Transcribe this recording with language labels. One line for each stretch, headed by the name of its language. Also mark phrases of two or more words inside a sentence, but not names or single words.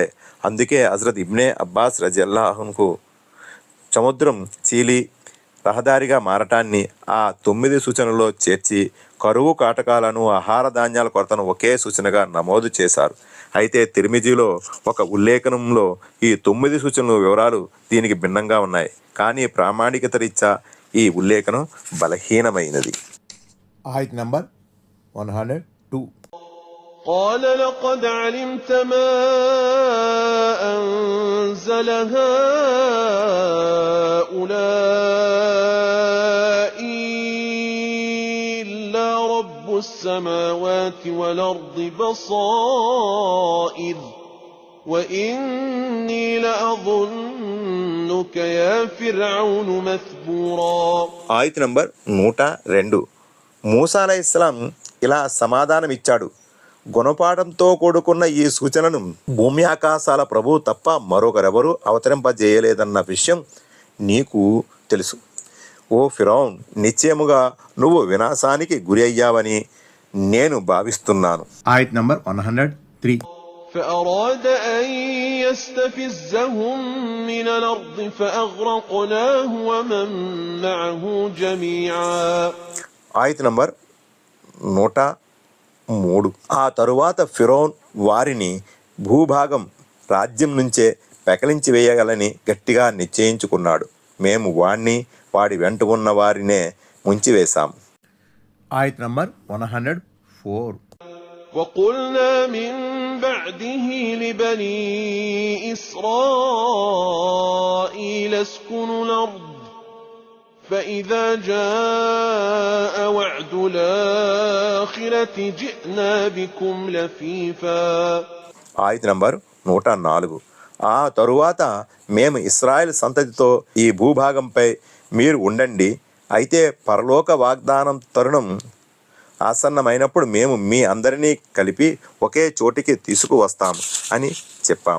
Telugu: అందుకే హజరత్ ఇబ్నే అబ్బాస్ రజియల్లాహుకు సముద్రం చీలి రహదారిగా మారటాన్ని ఆ 9 సూచనల్లో చేర్చి కరువు కాటకాలను, ఆహార ధాన్యాల కొరతను ఒకే సూచనగా నమోదు చేశారు. అయితే తిర్మిజీలో ఒక ఉల్లేఖనంలో ఈ 9 సూచనల వివరాలు దీనికి భిన్నంగా ఉన్నాయి. కానీ ప్రామాణికత రీత్యా ఈ ఉల్లేఖనం బలహీనమైనది. ఆయత్ నంబర్ 102.
Arabic: قال لقد علمت ما أنزل هؤلاء إلا رب السماوات والأرض بصائر وإني لأظنك يا فرعون مثبورا.
Telugu: ఆయత్ నంబర్ 102. మూసా అలైహిస్సలాం ఇలా సమాధానమిచ్చాడు: గుణపాఠంతో కూడుకున్న ఈ సూచనను భూమి ఆకాశాల ప్రభువు తప్ప మరొకరెవరూ అవతరింపజేయలేదన్న విషయం నీకు తెలుసు. ఓ ఫిరౌన్, నిశ్చయముగా నువ్వు వినాశానికి గురి అయ్యావని నేను భావిస్తున్నాను. ఆయత్ నంబర్ 103.
Arabic: فأراد أن يستفزهم من الأرض فأغرقناه ومن معه جميعا.
Telugu: ఆయత్ నంబర్ 103. ఆ తరువాత ఫిరౌన్ వారిని భూభాగం రాజ్యం నుంచే పెకలించి వేయగలని గట్టిగా నిశ్చయించుకున్నాడు. మేము వాణ్ణి వాడి వెంట ఉన్న వారినే ముంచివేశాం. ఆయత్ నంబర్ 104.
Arabic: وقلنا من بعده لبني إسرائيل اسكنوا الأرض فإذا جاء وعد الآخرة جئنا بكم لفيفا.
Telugu: ఆయత్ నంబర్ 104. ఆ తరువాత మేము ఇశ్రాయేల్ సంతతితో ఈ భూభాగంపై మీరు ఉండండి, అయితే పరలోక వాగ్దానం తరుణం ఆసన్నమైనప్పుడు మేము మీ అందరినీ కలిపి ఒకే చోటికి తీసుకువస్తాము అని చెప్పాము.